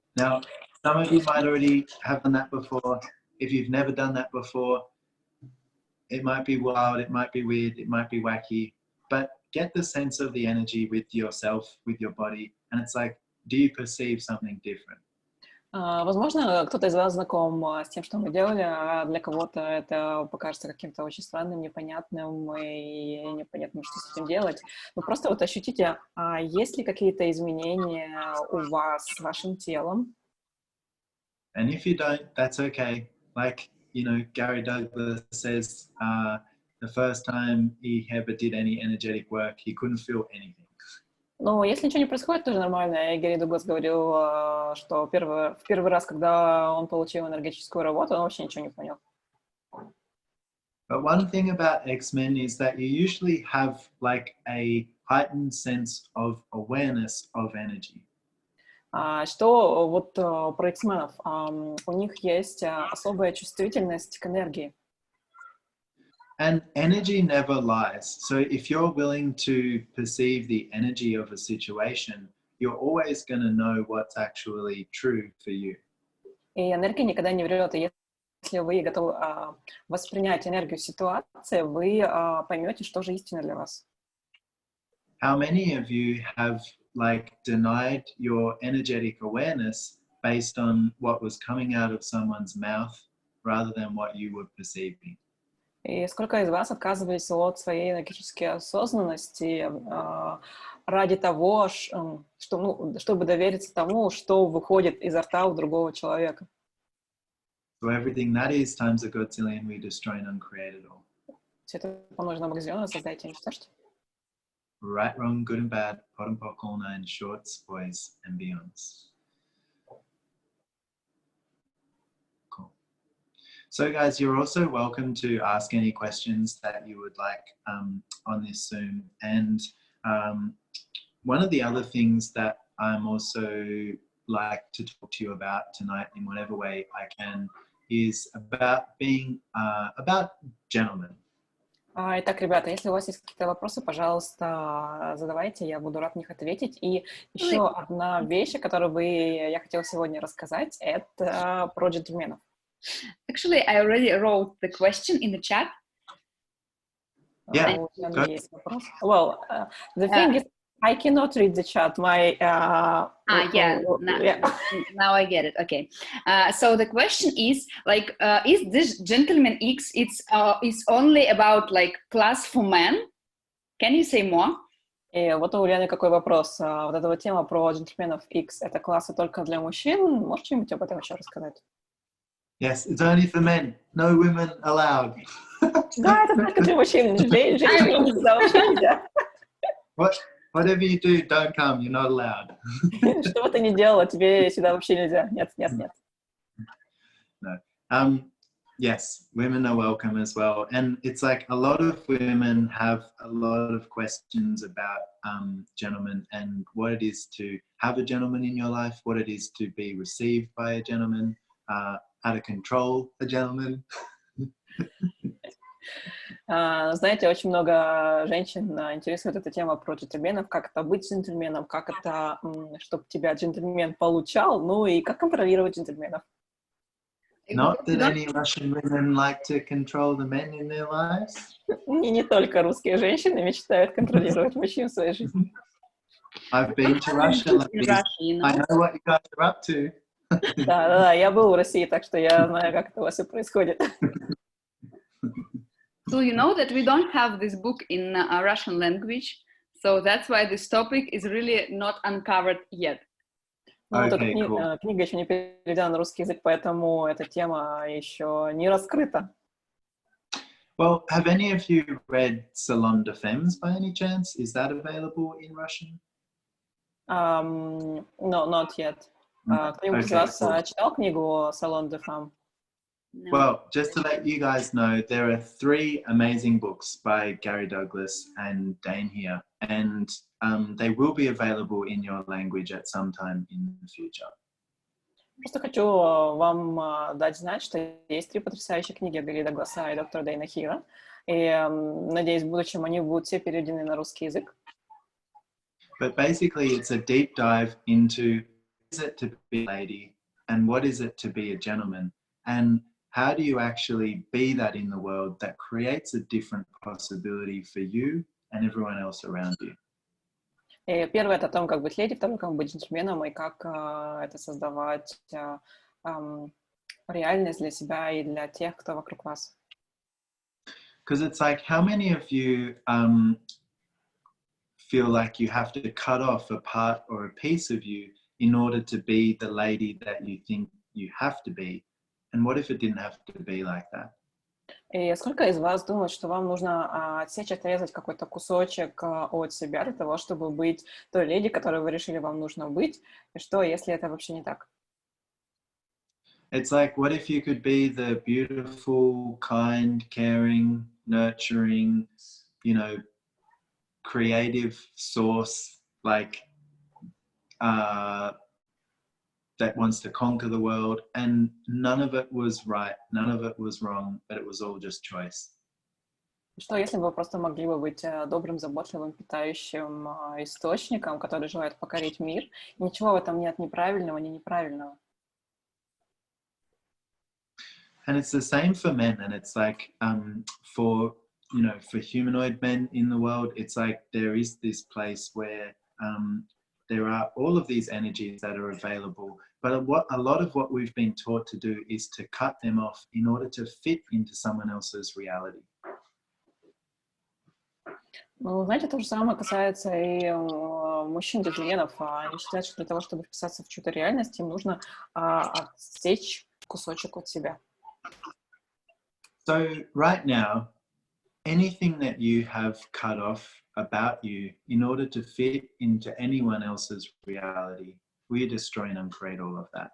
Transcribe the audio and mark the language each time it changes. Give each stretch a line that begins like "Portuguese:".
English: Now, some of you might already have done that before. If you've never done that before, it might be wild, it might be weird, it might be wacky, but get the sense of the energy with yourself, with your body, and it's like, do you perceive something different?
Russian: Возможно, кто-то из вас знаком с тем, что мы делали, а для кого-то это покажется каким-то очень странным, непонятным и непонятным, что с этим делать. Вы просто вот ощутите, есть ли какие-то изменения у вас с вашим телом.
English: And if you don't, that's okay. Like, you know, Gary Douglas says, the first time he ever did any energetic work, he couldn't feel anything.
Russian: Но если ничего не происходит, тоже нормально. И Гэри Дуглас говорил, что в первый раз, когда он получил энергетическую работу, он вообще ничего не понял.
English: But one thing about X-Men is that you usually have like a heightened sense of awareness of energy.
Russian: Что вот про X-менов? У них есть особая чувствительность к энергии.
English: And energy never lies. So if you're willing to perceive the energy of a situation, you're always going to know what's actually true for you.
Russian: И энергия никогда не врет. И если вы готовы воспринять энергию ситуации, вы поймете, что же истина для вас.
English: How many of you have like denied your energetic awareness based on what was coming out of someone's mouth rather than what you were perceiving?
Russian: И сколько из вас отказывались от своей энергетической осознанности ради того, чтобы довериться тому, что выходит изо рта у другого человека?
English: So everything that is times a godzillion, we destroy and uncreate it all.
Russian: Все это помножено на Бог создайте и уничтожьте.
English: Right, wrong, good and bad, pot and pock, all nine, shorts, boys and beyonds. So guys, you're also welcome to ask any questions that you would like on this Zoom. And one of the other things that I'm also like to talk to you about tonight in whatever way I can is about being, about gentlemen.
Russian: Итак, ребята, если у вас есть какие-то вопросы, пожалуйста, задавайте, я буду рад на них ответить. И еще одна вещь, о которой я хотела сегодня рассказать, это про джентльменов.
English: Actually, I already wrote the question in the chat. Yeah. Well, the thing is, I cannot read the chat. My Yeah. Now I get it. Okay. So the question is like, is this Gentleman X? It's only about like class for men? Can you say more?
Russian: И вот у Ульяны какой вопрос. Вот эта вот тема про джентльменов X, это классы только для мужчин? Можешь что-нибудь об этом еще рассказать?
English: Yes, it's only for men. No women allowed.
Russian: Да, это только для мужчин. Женщинам сюда вообще нельзя.
English: Whatever you do, don't come. You're not allowed.
Russian: Что бы ты ни делала, тебе сюда вообще нельзя. Нет, нет, нет.
English: No. Yes, women are welcome as well. And it's like a lot of women have a lot of questions about gentlemen and what it is to have a gentleman in your life, what it is to be received by a gentleman, how to control a gentleman.
Russian: Знаете, очень много женщин интересует эта тема про джентльменов, как это быть джентльменом, как это, чтобы тебя джентльмен получал, ну и как контролировать джентльменов.
English: Not that any Russian women like to control the men in their lives.
Russian: Не только русские женщины мечтают контролировать мужчин в своей жизни.
English: I've been to Russia, ladies. I know what you guys are up to.
Russian: Да, я был в России, так что я знаю, как это у вас и происходит.
English: So you know that we don't have this book in Russian language, so that's why this topic is really not uncovered yet.
Russian: Ну, вот эта книга еще не переведена на русский язык, поэтому эта тема еще не раскрыта.
English: Well, have any of you read Sулom by any chance? Is that available in Russian? No, not yet.
Russian: Кто-нибудь из вас читал книгу Salon de Femme?
English: No. Well, just to let you guys know, there are 3 amazing books by Gary Douglas and Dane here, and they will be available in your language at some time in the future.
Russian: Просто хочу вам дать знать, что есть 3 потрясающие книги Гарри Дагласа и доктора Дэйна Хира, и надеюсь, в будущем они будут все переведены на русский язык.
English: But basically, it's a deep dive into what is it to be a lady and what is it to be a gentleman, and how do you actually be that in the world that creates a different possibility for you and everyone else around you?
Russian: И первое — это о том, как быть леди, второе — как быть джентльменом, и как это создавать реальность для себя и для тех, кто вокруг вас.
English: Because it's like, how many of you feel like you have to cut off a part or a piece of you in order to be the lady that you think you have to be? And what if it didn't have to be like that?
Russian: И сколько из вас думают, что вам нужно отсечь, отрезать какой-то кусочек от себя для того, чтобы быть той леди, которой вы решили вам нужно быть? И что, если это вообще не так?
English: It's like, what if you could be the beautiful, kind, caring, nurturing, creative source, like, that wants to conquer the world, and none of it was right, none of it was wrong, but it was all just choice.
Russian: Что, если бы вы просто могли бы быть добрым, заботливым, питающим источником, который желает покорить мир? Ничего в этом нет ни правильного, ни неправильного.
English: And it's the same for men, and it's like for humanoid men in the world, it's like there is this place where there are all of these energies that are available, but a lot of what we've been taught to do is to cut them off in order to fit into someone else's reality.
Russian: Ну, знаете, то же самое касается и мужчин-джентльменов. Они считают, что для того, чтобы вписаться в чью-то реальность, им нужно отсечь кусочек от себя.
English: So right now, anything that you have cut off about you in order to fit into anyone else's reality, we destroy and uncreate all of that.